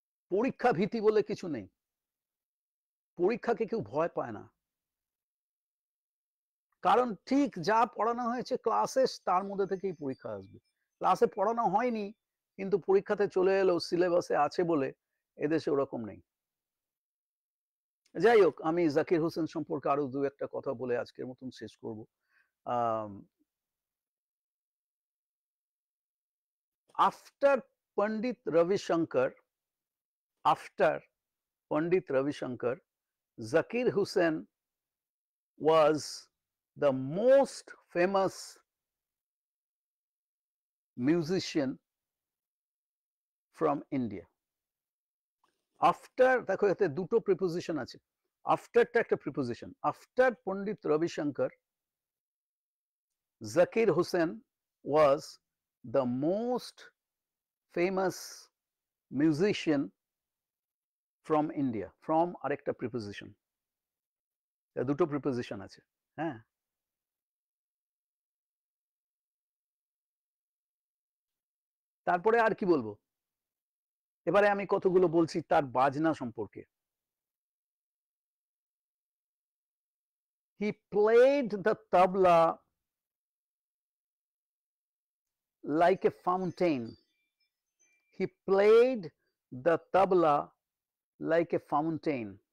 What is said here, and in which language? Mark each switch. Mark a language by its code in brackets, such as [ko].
[bn] পরীক্ষা ভীতি বলে কিছু নেই, পরীক্ষাকে কেউ ভয় পায় না, কারণ ঠিক যা পড়ানো হয়েছে ক্লাসে তার মধ্যে থেকেই পরীক্ষা আসবে। ক্লাসে পড়ানো হয়নি কিন্তু পরীক্ষাতে চলে এলো সিলেবাসে আছে বলে, এদেশে ওরকম নেই। যাই হোক, আমি জাকির হোসেন সম্পর্কে আরো দু একটা কথা বলে আজকের মতন শেষ করব। [en] After Pandit Ravishankar, after Pandit Ravi Shankar, Zakir Hussain was the most famous musician from India. [bn] After দেখো এতে দুটো প্রিপোজিশন আছে, আফটারটা একটা preposition. [en] After Pandit Ravi Shankar, Zakir Hussain was the most famous musician from India. [bn] From আরেকটা প্রিপোজিশন, দুটো preposition আছে। হ্যাঁ, তারপরে আর কি বলবো, এবারে আমি কতগুলো বলছি তার বাজনা সম্পর্কে। [en] He played the tabla like a fountain. He played the tabla like a fountain.